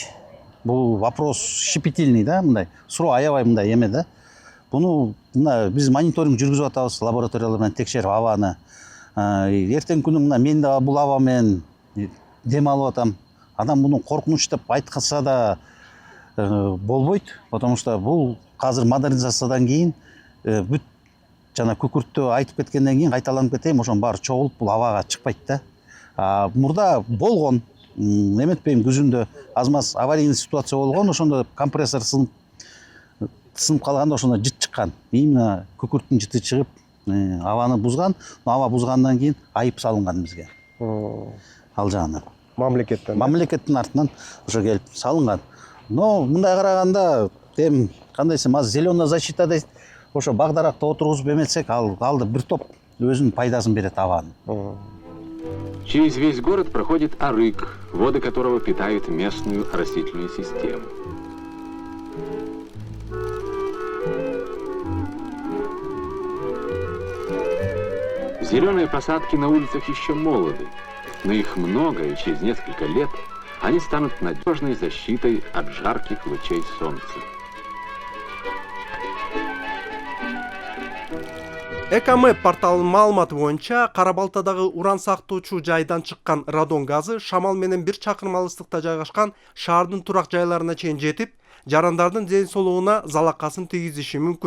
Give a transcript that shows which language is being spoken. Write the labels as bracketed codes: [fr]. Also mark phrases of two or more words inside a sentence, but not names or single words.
[ky] Бул [ru] вопрос щепетильный [ky] да, мындай. Суроо аябай мындай эме да. Буну мына биз мониторинг жүргүзүп атабыз, лабораториялар менен текшерип абаны. Эртең күнү мына мен да бул аба менен дем алып атам. Адам буну коркунуч деп айтканса да болбойт, [ru] потому что [ky] бул азыр модернизациядан кийин бүт жана күкүрттү айтып кеткенден кийин кайталанып кетейин, ошонун баары чогулуп бул абага чыкпайт да. Мурда болгон, эметпейм, күзүндө аз-маз [ru] аварийный ситуация [ky] болгон, ошондо компрессор сынып калганда ошондо жыт чыккан. Именно күкүрттүн жыты чыгып, абаны бузган, аба бузгандан кийин айып салынган бизге. Ал жагынан. Мамлекеттин артынан ошо келип салынган. Но мындай караганда, кандай десем, аз [ru] зеленая защита [ky] дейт, ошо бак даракта отургузуп эметсек, алды бир топ өзүнүн пайдасын берет абанын. [ru] Через весь город проходит Арык, воды которого питают местную растительную систему. Зеленые посадки на улицах еще молоды, но их много, и через несколько лет они станут надежной защитой от жарких лучей солнца. [ky] Экомэп порталынын маалыматы боюнча, Кара-Балтадагы уран сактоочу жайдан чыккан радон газы шамал менен 1 чакырым алыстыкта жайгашкан шаардын турак жайларына чейин жетип, жарандардын ден соолугуна залакасын тийгизиши мүмкүн.